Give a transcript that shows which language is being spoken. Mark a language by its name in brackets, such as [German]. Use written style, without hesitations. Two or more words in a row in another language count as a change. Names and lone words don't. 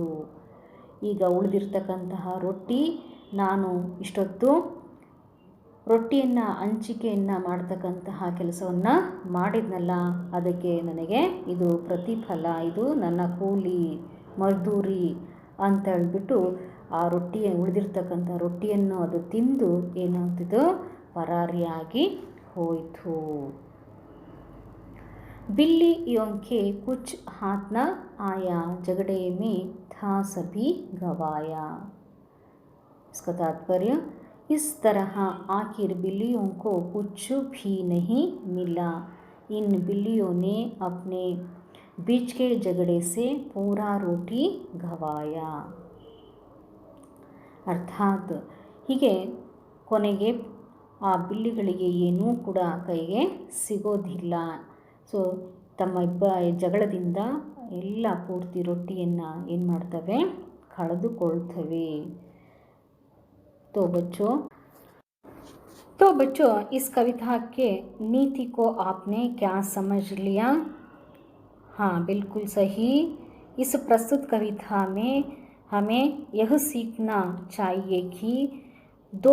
[Kannada] ಈಗ ಉಳಿದಿರ್ತಕ್ಕಂತಹ ರೊಟ್ಟಿ, ನಾನು ಇಷ್ಟೊತ್ತು ರೊಟ್ಟಿಯನ್ನು ಹಂಚಿಕೆಯನ್ನು ಮಾಡ್ತಕ್ಕಂತಹ ಕೆಲಸವನ್ನು ಮಾಡಿದ್ನಲ್ಲ, ಅದಕ್ಕೆ ನನಗೆ ಇದು ಪ್ರತಿಫಲ, ಇದು ನನ್ನ ಕೂಲಿ, ಮಜ್ದೂರಿ ಅಂತ ಹೇಳ್ಬಿಟ್ಟು ಆ ಉಳಿದಿರ್ತಕ್ಕಂಥ ರೊಟ್ಟಿಯನ್ನು ಅದು ತಿಂದು ಏನಾಗ್ತಿದ್ದು, ಪರಾರಿಯಾಗಿ ಹೋಯಿತು. [Hindi] बिल्लियों के कुछ हाथ न आया, झगड़े में था सभी गवाया। इसका तात्पर्य, इस तरह आखिर बिल्लियों को कुछ भी नहीं मिला। इन बिल्लियों ने अपने बीच के झगड़े से पूरा रोटी गवाया। [Kannada] ಅರ್ಥಾತ್ ಹೀಗೆ ಕೊನೆಗೆ ಆ ಬಿಲ್ಲಿಗಳಿಗೆ ಏನೂ ಕೂಡ ಕೈಗೆ ಸಿಗೋದಿಲ್ಲ. ಸೊ ತಮ್ಮ ಜಗಳದಿಂದ ಎಲ್ಲ ಪೂರ್ತಿ ರೊಟ್ಟಿಯನ್ನು ಏನು ಮಾಡ್ತವೆ, ಕಳೆದುಕೊಳ್ತವೆ. [Hindi] तो बच्चों, तो बच्चों, इस कविता के नीति को आपने क्या समझ लिया? हाँ, बिल्कुल सही। इस प्रस्तुत कविता में हमें यह सीखना चाहिए कि दो